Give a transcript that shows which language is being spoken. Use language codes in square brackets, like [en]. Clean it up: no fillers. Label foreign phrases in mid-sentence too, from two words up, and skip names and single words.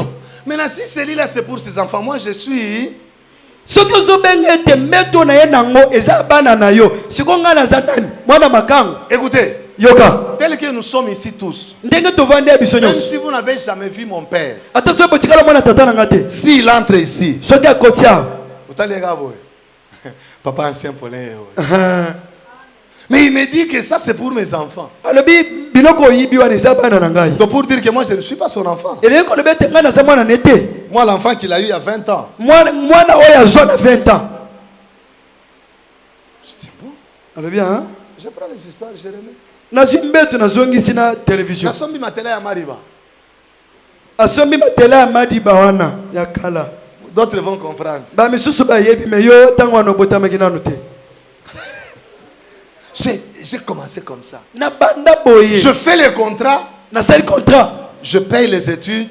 [fr] Maintenant, si ce lit-là c'est pour ses enfants, moi je suis... Écoutez, tel que nous sommes ici tous, même si vous n'avez jamais vu mon père, s'il entre ici, papa ancien Paulin, mais il me dit que ça c'est pour mes enfants. Donc pour dire que moi je ne suis pas son enfant. Moi l'enfant qu'il a eu il y a 20 ans. Je dis bon. Je prends les histoires, je remets. [ln] Nasombi matela ya Mariba. [fr] D'autres vont comprendre. J'ai commencé comme ça. Je fais les contrats. Je paye les études.